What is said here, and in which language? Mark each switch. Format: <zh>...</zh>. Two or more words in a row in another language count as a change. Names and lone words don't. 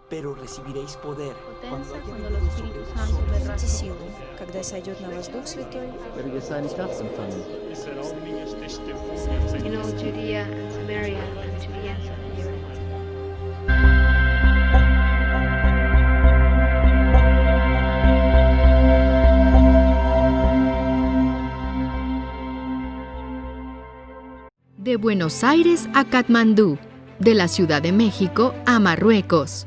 <es>pero recibiréis poder cuando haya cuando el venido Espíritu sobre Santo vosotros derrame</es> <ru>силу, когда сойдет на вас Дух Святой,</ru> <de>werdet ihr seine Kraft empfangen.</de> <en>in all Judea and Samaria and to the ends of the earth.</en> <es>De Buenos Aires a Katmandú, de la Ciudad de México a Marruecos.</es>